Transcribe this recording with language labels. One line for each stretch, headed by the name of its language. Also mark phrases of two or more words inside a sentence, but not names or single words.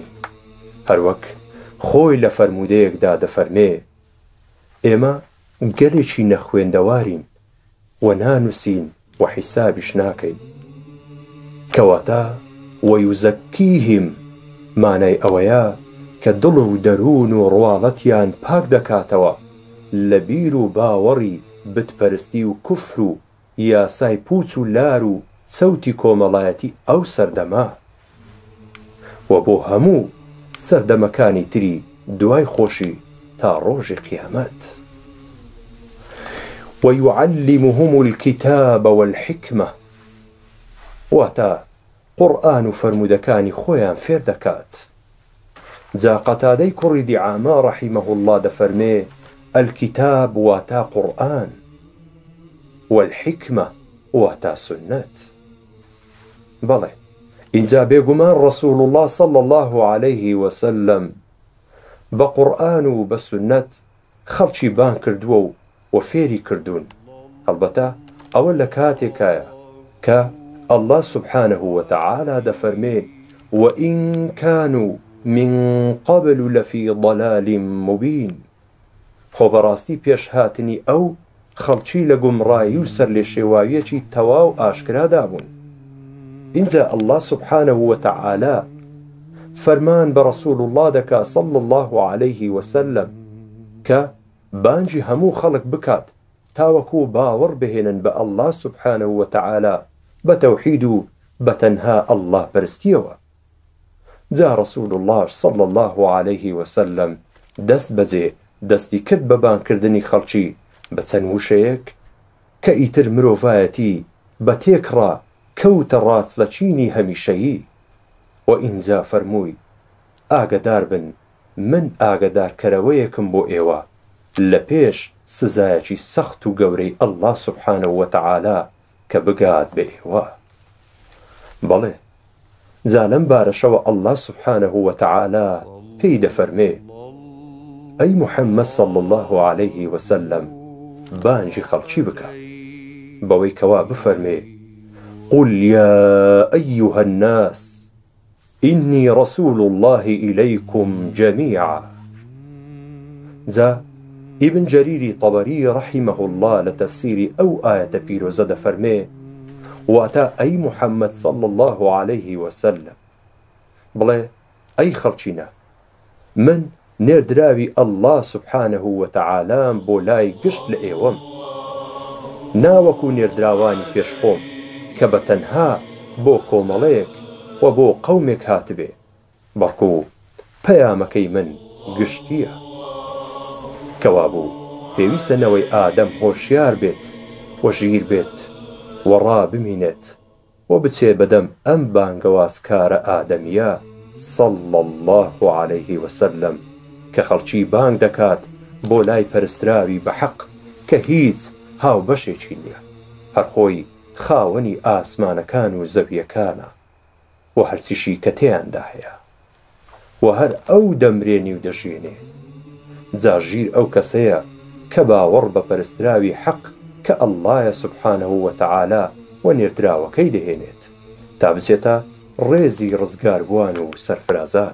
Central Kurdish: هەروەک خۆی لە فەرموودەیەکدا دەفەرمێ ئێمە گەلێکی نەخوێندەوارین و نانووسین و حیسابیش ناکەین. کەواتە وەیوزەکیهم مانای ئەوەیە کە دڵ و دەروون و ڕواڵەتیان پاک دەکاتەوە لە بیر و باوەڕی بتپەرستی و کوفر و یاسای پوچ و لار و چەوتی کۆمەڵایەتی ئەو سەردەما و بۆ هەموو سەردەمەکانی تری دوای خۆشی تا ڕۆژی قیامەت.
Arabic: ويعلمهم الكتاب والحكمة
Central Kurdish: واتا قورئان و فەرموودەکانی خۆیان فێر دەکات. جا قەتادەی کوڕی دیعامە
Arabic: رحمه الله
Central Kurdish: دەفەرمێ الكتاب واتا قورئان والحكمة واتا سنت. بەڵێ ئینجا بێگومان
Arabic: رسول الله صلى الله عليه وسلم
Central Kurdish: بە قورئان و بە سنت خەڵکی بان کردووە و فێری کردوون. هەڵبەتە ئەوە لە کاتێکایە کە
Arabic: الله سبحانه وتعالى
Central Kurdish: دەفەرمێ
Arabic: وإن كانوا من قبل لفي ضلال مبين.
Central Kurdish: خۆ بەڕاستی پێش هاتنی ئەو خەڵکی لە گومڕایی و سەر لێ شێواویەکی تەواو ئاشکرادا بوون. اینجا
Arabic: الله سبحانه وتعالى
Central Kurdish: فەرمان بە
Arabic: رسول الله
Central Kurdish: دەکا
Arabic: صلى الله عليه وسلم
Central Kurdish: کە بانجی هەموو خەڵک بکات تاوەکو باوەڕ بهێنن بە
Arabic: الله سبحانه وتعالى
Central Kurdish: بە تەوحید و بە تەنها الله پەرستیەوە. جا
Arabic: رسول الله صلى الله عليه وسلم
Central Kurdish: دەست بەجێ دەستی کرد بە بانکردنی خەڵکی بە چەند وشەیەک کە ئیتر مرۆڤایەتی بە تێکڕا کەوتە ڕاستلەچینی هەمیشەیی. و ئینجا فەرمووی ئاگدار بن من ئاگدارکەرەوەیەکم بۆ ئێوە لە پێش سزایەکی سەخت و گەورەی
Arabic: الله سبحانه وتعالى
Central Kurdish: کە بگات بە ئێوە. بەڵێ جا لەم بارەشەوە
Arabic: الله سبحانه وتعالى
Central Kurdish: پێی دەفەرمێ ئەی محەممەد
Arabic: صلى الله عليه وسلم
Central Kurdish: بانجی خەڵکی بکە بەوەی کەوا بفەرمێ
Arabic: قل يا أيها الناس إني رسول الله إليكم جميعا.
Central Kurdish: جا ابن جرير طبري
Arabic: رحمه الله
Central Kurdish: لتفسير أو آية بيروزة دفرمي واتا أي محمد
Arabic: صلى الله عليه وسلم
Central Kurdish: بڵێ ئەی خەڵچینە من نێردراوی
Arabic: الله سبحانه وتعالى
Central Kurdish: بۆ لای گشت لە ئێوەم ناوەکو نێردراوانی پێشخۆم کە بە تەنها بۆ کۆمەڵەیەک و بۆ قەومێک هاتبێ بەڵکو پەیامەکەی من گشتیە کەوا بوو پێویستە نەوەی ئادەم هۆشیار بێت و ژیر بێت و ڕابمینێت و بچێ بەدەم ئەم بانگەوازکارە ئادەمیە
Arabic: صلى الله عليه وسلم
Central Kurdish: کە خەڵکی بانگ دەکات بۆ لای پەرستراوی بە حەق کە هیچ هاو بەشێکی نییە هەر خۆی خاوەنی ئاسمانەکان و زەویەکانە و هەرچیشی کە تێیاندا هەیە و هەر ئەو دەمرێنی و دەژێنێ جا ژیر ئەو کەسەیە کە باوەڕ بە پەرستراوی حەق کە ئەڵڵایە
Arabic: سبحانه وتعالى
Central Kurdish: و نێردراوەکەی دەهێنێت تا بچێتە ڕێزی ڕزگاربووان و سەرفرازان.